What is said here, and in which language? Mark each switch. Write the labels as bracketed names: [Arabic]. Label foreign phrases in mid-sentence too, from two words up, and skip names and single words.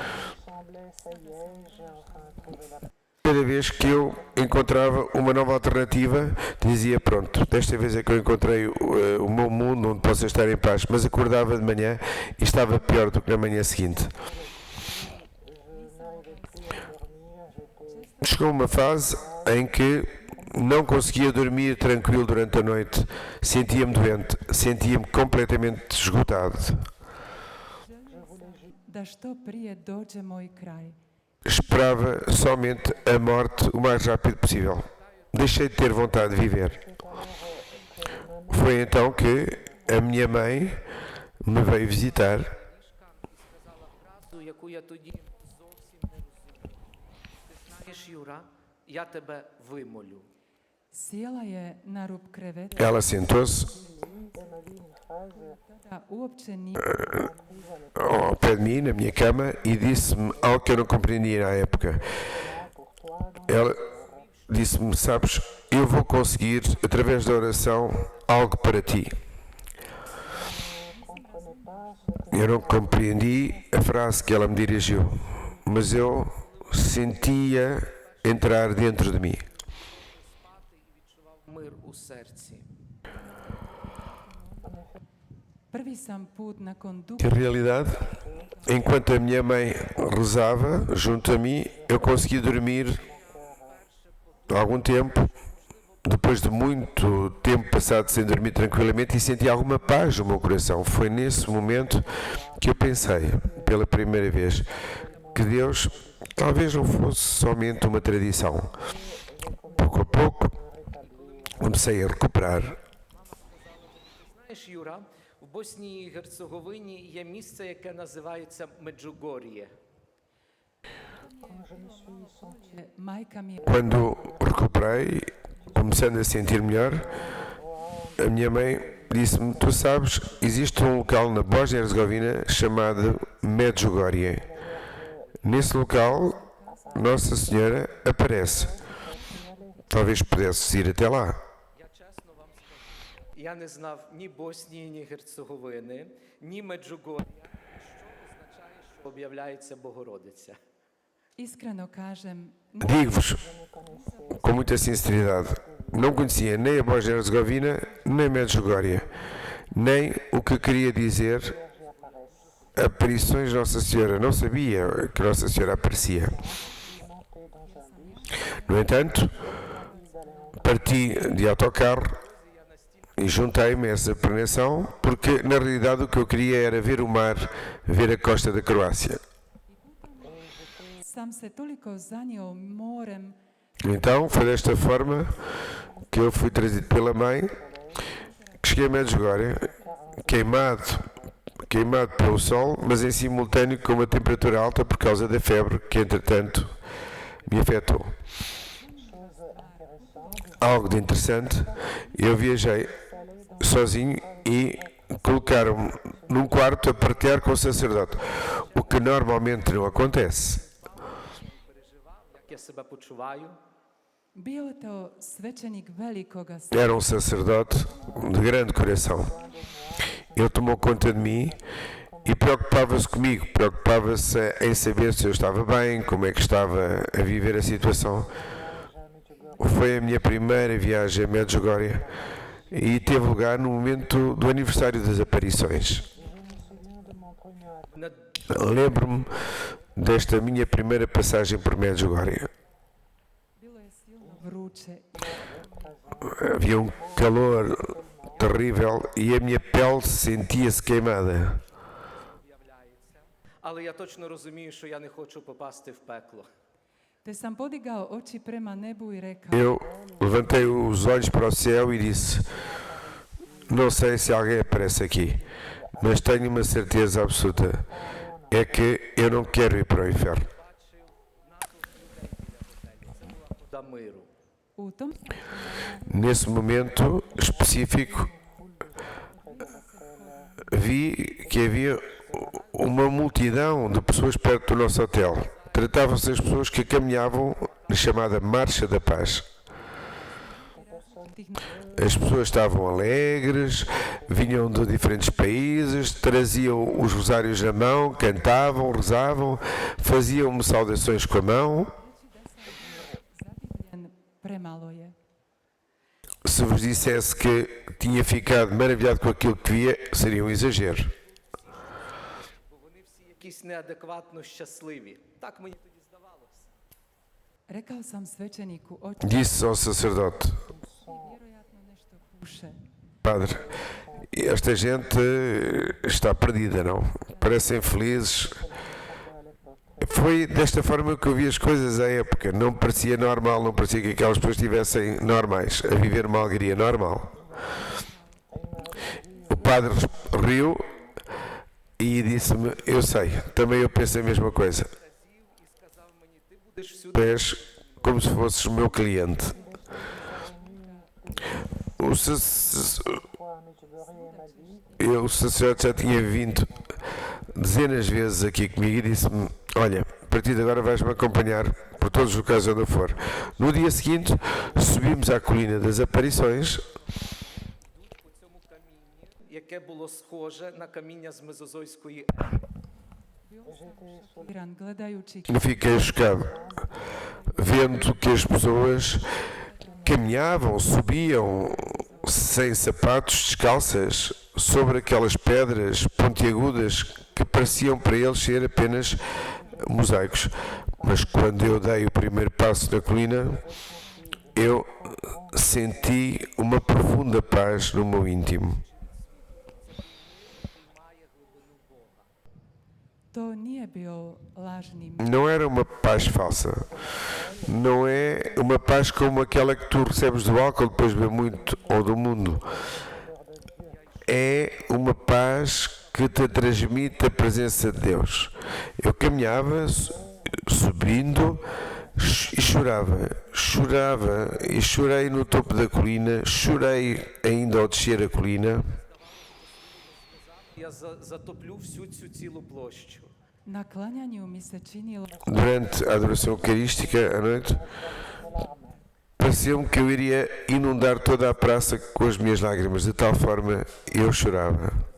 [Portuguese] Cada vez que eu encontrava uma nova alternativa, dizia pronto, desta vez é que eu encontrei o meu mundo onde posso estar em paz, mas acordava de manhã e estava pior do que na manhã seguinte. Chegou uma fase em que não conseguia dormir tranquilo durante a noite, sentia-me doente, sentia-me completamente esgotado. [Croatian] da što prije dođe moj kraj. [Portuguese] Esperava somente a morte o mais rápido possível. Deixei de ter vontade de viver. Foi então que a minha mãe me veio visitar [Ukrainian] Фразу, яку я тоді зовсім не розумів. Ти знаєш, Юра, я тебе вимолю. [Croatian] Sjela je na rub kreveta [Portuguese] Ela sentou-se [Croatian] Tada uopće nije [Portuguese] ao pé de mim, na minha cama, e disse-me algo que eu não compreendia na época. Ela disse-me, sabes, eu vou conseguir, através da oração, algo para ti. Eu não compreendi a frase que ela me dirigiu, mas eu sentia entrar dentro de mim. [Ukrainian] Мир у серці. [Croatian] prvi sam put nakon [Portuguese] Em realidade, enquanto a minha mãe rezava junto a mim, eu consegui dormir algum tempo, depois de muito tempo passado sem dormir tranquilamente, e senti alguma paz no meu coração. Foi nesse momento que eu pensei, pela primeira vez, que Deus talvez não fosse somente uma tradição. Pouco a pouco, comecei a recuperar. [Ukrainian] Знаєш, Юра, в Боснії і Герцеговині є місце, яке називається Меджугор'є. [Croatian] majka mi je [Portuguese] Quando recuperei, começando a sentir melhor, a minha mãe disse-me, tu sabes, existe um local na Bósnia-Herzegovina chamado Medjugorje. Nesse local, Nossa Senhora aparece. Talvez pudesses ir até lá. [Ukrainian] Я чесно вам скажу, я не знав ні Боснії, ні Герцеговини, ні Меджугор'я, що означає, що об'являється Богородиця. [Croatian] iskreno kažem, [Portuguese] Digo-vos, com muita sinceridade, não conhecia nem a Bósnia-Herzegovina, nem Medjugorje, nem o que queria dizer aparições de Nossa Senhora. Não sabia que Nossa Senhora aparecia. No entanto, parti de autocarro e juntei-me a essa peregrinação porque, na realidade, o que eu queria era ver o mar, ver a costa da Croácia. [Croatian] sam se toliko zanio morem [Portuguese] Então, foi desta forma que eu fui trazido pela mãe, que cheguei a Medjugorje, queimado pelo sol, mas em simultâneo com uma temperatura alta por causa da febre que, entretanto, me afetou. Algo de interessante, eu viajei sozinho e colocaram-me num quarto a partilhar com o sacerdote, o que normalmente não acontece. [Ukrainian] Як я себе почуваю, [Croatian] bio to svećenik velikoga [Portuguese] Era um sacerdote de grande coração. Ele tomou conta de mim e preocupava-se comigo, preocupava-se em saber se eu estava bem, como é que estava a viver a situação. Foi a minha primeira viagem a Medjugorje e teve lugar no momento do aniversário das aparições. [Ukrainian] не [Portuguese] Lembro-me desta minha primeira passagem por Medjugorje. [Croatian] bilo je silno vruće [Portuguese] Havia um calor terrível e a minha pele sentia-se queimada. [Ukrainian] але я точно розумію, що я не хочу попасти в пекло. [Croatian] te sam podigao oči prema nebu i rekao [Portuguese] Eu levantei os olhos para o céu e disse: não sei se alguém aparece aqui, mas tenho uma certeza absoluta, é que eu não quero ir para o inferno. [Ukrainian] До миру. [Croatian] u tom [Portuguese] Nesse momento específico, vi que havia uma multidão de pessoas perto do nosso hotel. Tratavam-se das pessoas que caminhavam na chamada Marcha da Paz. [Croatian] tih [Portuguese] As pessoas estavam alegres, vinham de diferentes países, traziam os rosários na mão, cantavam, rezavam, faziam-me saudações com a mão. [Croatian] zadivljen premalo je. [Portuguese] Se vos dissesse que tinha ficado maravilhado com aquilo que via, seria um exagero. [Ukrainian] Бо вони всі якісь неадекватно щасливі. Так мені тоді здавалося. [Croatian] Rekao sam svećeniku oči Disse ao sacerdote: vjerojatno nešto puše. [Portuguese] Padre, esta gente está perdida, não? Parecem felizes. Foi desta forma que eu vi as coisas à época. Não parecia normal, não parecia que aquelas pessoas estivessem normais, a viver uma alegria normal. O padre riu e disse-me: eu sei, também eu penso a mesma coisa. [Ukrainian] І сказав мені, ти будеш всюди. [Portuguese] Tu és como se fosses o meu cliente. o sacerdote já tinha vindo dezenas de vezes aqui comigo e disse-me: olha, a partir de agora vais-me acompanhar por todos os locais onde eu for. No dia seguinte, subimos à colina das aparições, [Ukrainian] по цьому камінні, яке було схоже на каміння з Мезозойської [Croatian] Irán, gledajući [Portuguese] eu fiquei chocado, vendo que as pessoas caminhavam, subiam sem sapatos, descalças, sobre aquelas pedras pontiagudas que pareciam para eles ser apenas mosaicos. Mas quando eu dei o primeiro passo na colina, eu senti uma profunda paz no meu íntimo. [Croatian] to nije bio lažni [Portuguese] Não era uma paz falsa. Não é uma paz como aquela que tu recebes do álcool depois de beber muito ou do mundo. É uma paz que te transmite a presença de Deus. Eu caminhava subindo e chorava e chorei no topo da colina, chorei ainda ao descer a colina. [Ukrainian] Я затоплю всю цю цілу площу. [Croatian] Na klanjanju mi se činilo [Portuguese] Durante a adoração eucarística à noite, pareceu-me que eu iria inundar toda a praça com as minhas lágrimas, de tal forma eu chorava.